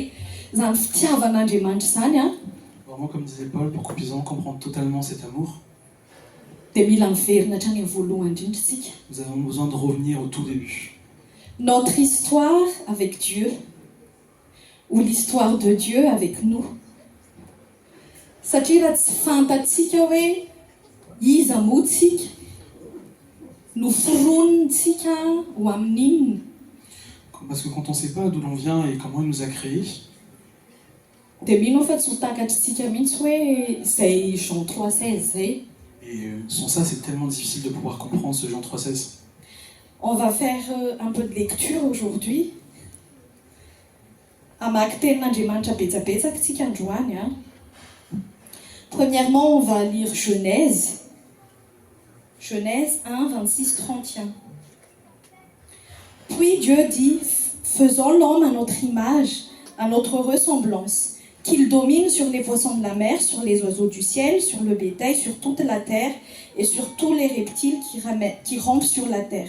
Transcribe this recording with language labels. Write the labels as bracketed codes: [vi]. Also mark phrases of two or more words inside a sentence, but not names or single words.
[fr] Vraiment, comme disait Paul, pour qu'on puisse vraiment comprendre totalement cet amour, nous avons besoin de revenir au tout début. Notre histoire avec Dieu, ou l'histoire de Dieu avec nous. [mg] Satria tsy fantatsika hoe iza moa tsika, no foronitsika ho amin'inona. [fr] Parce que quand on ne sait pas d'où l'on vient et comment il nous a créés, [mg] Dia mino fa tsy ho takatritsika mihitsy hoe izay Jean 3,16 zay. [fr] et sans ça, c'est tellement difficile de pouvoir comprendre ce Jean 3,16. On va faire un peu de lecture aujourd'hui. [mg] Hamaky tenin'Andriamanitra betsabetsaka tsika androany. [fr] Premièrement, on va lire Genèse. Genèse 1, 26, 31. Puis Dieu dit, faisons l'homme à notre image, à notre ressemblance, qu'il domine sur les poissons de la mer, sur les oiseaux du ciel, sur le bétail, sur toute la terre et sur tous les reptiles qui rampent sur la terre.